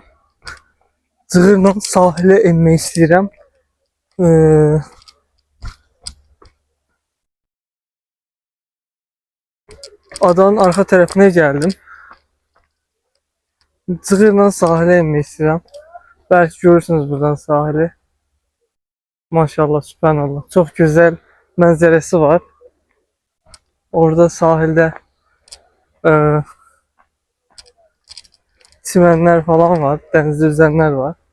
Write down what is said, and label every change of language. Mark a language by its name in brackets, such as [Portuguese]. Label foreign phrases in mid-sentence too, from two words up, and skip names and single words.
[Azerbaijani] Cığırla sahilə enmək istəyirəm. Adanın arxa tərəfinə gəldim. Cığırla sahilə enmək istəyirəm. Belki görürsünüz buradan sahili. Maşallah, sübhanallah. [Turkish] Çok güzel manzarası var. Orada sahilde çimenler falan var. Denizde yüzenler var.